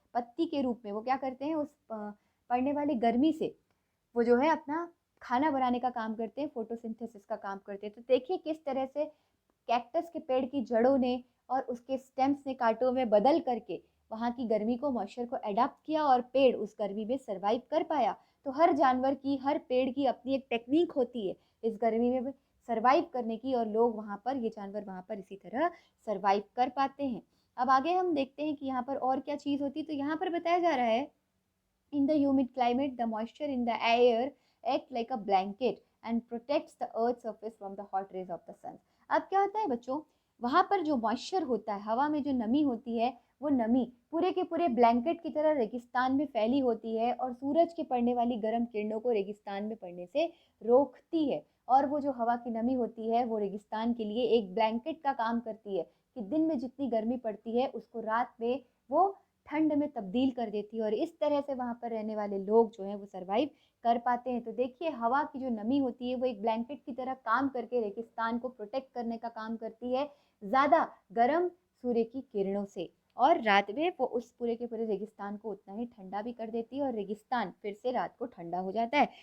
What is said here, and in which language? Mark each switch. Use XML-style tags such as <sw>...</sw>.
<hi>पत्ती के रूप में वो क्या करते हैं, उस पड़ने वाली गर्मी से वो जो है अपना खाना बनाने का काम करते हैं, फोटोसिंथेसिस का काम करते हैं। तो देखिए किस तरह से कैक्टस के पेड़ की जड़ों ने और उसके स्टेम्स ने कांटों में बदल करके वहाँ की गर्मी को, मॉइस्चर को अडाप्ट किया और पेड़ उस गर्मी में सर्वाइव कर पाया। तो हर जानवर की, हर पेड़ की अपनी एक टेक्निक होती है इस गर्मी में सर्वाइव करने की, और लोग वहाँ पर, ये जानवर वहाँ पर इसी तरह सर्वाइव कर पाते हैं। अब आगे हम देखते हैं कि यहाँ पर और क्या चीज़ होती है। तो यहाँ पर बताया जा रहा है,</hi> <en>in the humid climate, the moisture in the air act like a blanket and protects the earth's surface from the hot rays of the sun.</en> <hi>अब क्या होता है बच्चों, वहाँ पर जो मॉइस्चर होता है, हवा में जो नमी होती है, वो नमी पूरे के पूरे ब्लैंकेट की तरह रेगिस्तान में फैली होती है और सूरज के पड़ने वाली गर्म किरणों को रेगिस्तान में पड़ने से रोकती है। और वो जो हवा की नमी होती है वो रेगिस्तान के लिए एक ब्लैंकेट का काम करती है कि दिन में जितनी गर्मी पड़ती है उसको रात में वो ठंड में तब्दील कर देती है और इस तरह से वहाँ पर रहने वाले लोग जो हैं वो सर्वाइव कर पाते हैं। तो देखिए हवा की जो नमी होती है वो एक ब्लैंकेट की तरह काम करके रेगिस्तान को प्रोटेक्ट करने का काम करती है ज़्यादा गर्म सूर्य की किरणों से, और रात में वो उस पूरे के पूरे रेगिस्तान को उतना ही ठंडा भी कर देती है और रेगिस्तान फिर से रात को ठंडा हो जाता है।</hi>